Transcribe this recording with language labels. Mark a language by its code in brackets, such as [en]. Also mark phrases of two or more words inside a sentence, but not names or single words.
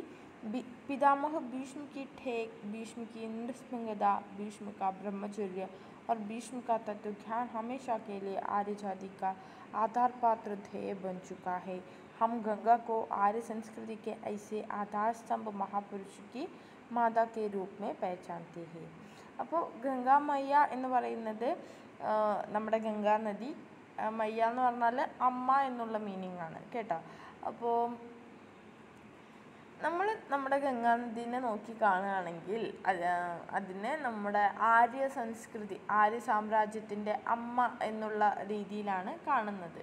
[hi] पितामह भीष्म की ठेक, भीष्म की नृशंसता, भीष्म का ब्रह्मचर्य और भीष्म का तत्व ज्ञान हमेशा के लिए आर्य जाति का आधार पात्र ध्येय बन चुका है। हम गंगा को आर्य संस्कृति के ऐसे आधार स्तंभ महापुरुष की മാതാ के रूप में पहचानते हैं। [ml] അപ്പോൾ ഗംഗാ മയ്യ എന്ന് പറയുന്നത് നമ്മുടെ ഗംഗാ നദി, മയ്യ എന്ന് പറഞ്ഞാൽ അമ്മ എന്നുള്ള മീനിങ് ആണ് കേട്ടോ. അപ്പോൾ നമ്മൾ നമ്മുടെ ഗംഗാനദീനെ നോക്കി കാണുകയാണെങ്കിൽ അതിനെ നമ്മുടെ ആര്യ സംസ്കൃതി, ആര്യ സാമ്രാജ്യത്തിൻ്റെ അമ്മ എന്നുള്ള രീതിയിലാണ് കാണുന്നത്.